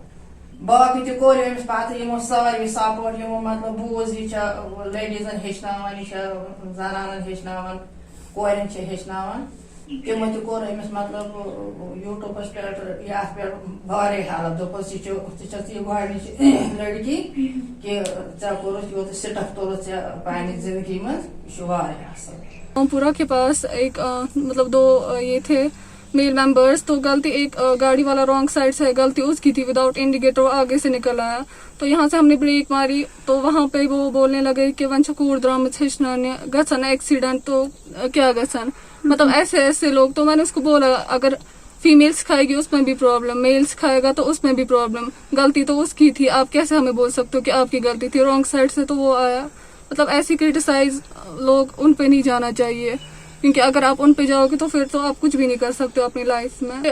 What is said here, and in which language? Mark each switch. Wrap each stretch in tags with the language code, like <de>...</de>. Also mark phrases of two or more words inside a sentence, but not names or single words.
<ks>باقٕے تہِ کوٚر أمِس پتہٕ یِمو ساروٕے سپورٹ, یِمو مطلب بوٗز یہِ چھےٚ لیڈیٖزن ہیٚچھناوان, یہِ چھےٚ زنانن ہیٚچھناوان, کورٮ۪ن چھِ ہیٚچھناوان. تِمو تہِ کوٚر أمِس مطلب یوٗٹوٗبس پٮ۪ٹھ یتھ پٮ۪ٹھ واریاہ ہیلپ. دوٚپُس یہِ چھِ یہِ گۄڈنِچ لڑکی کہِ ژےٚ کوٚرُتھ یوٗت سٹپ توٚرُتھ ژےٚ پننہِ زندگی منٛز, یہِ چھُ واریاہ اصل.</ks> <ur>پورا کے پاس ایک مطلب 2 یہ تھے</ur> <en>male members,</en> <ur>تو غلطی ایک گاڑی والا</ur> <en>wrong side</en> <ur>سے غلطی اس کی تھی,</ur> <en>without indicator</en> <ur>آگے سے نکل آیا. تو یہاں سے ہم نے بریک ماری, تو وہاں پہ وہ بولنے لگے کہ</ur> <ks>ون کوڑ درامت ہیچنانے گھن ایکسیڈنٹ,</ks> <ur>تو کیا گھن, مطلب ایسے لوگ. تو میں نے اس کو بولا اگر فیمیل سکھائے گی اس میں بھی پرابلم, میل سکھائے گا تو اس میں بھی پرابلم, غلطی تو اس کی تھی, آپ کیسے ہمیں بول سکتے ہو کہ آپ کی غلطی تھی,</ur> <en>wrong side</en> <ur>سے تو وہ آیا. مطلب ایسی کرٹیسائز لوگ ان پہ نہیں جانا چاہیے, کیونکہ اگر آپ ان پہ جاؤ گے تو پھر تو آپ کچھ بھی نہیں کر سکتے ہو اپنی لائف میں.</ur>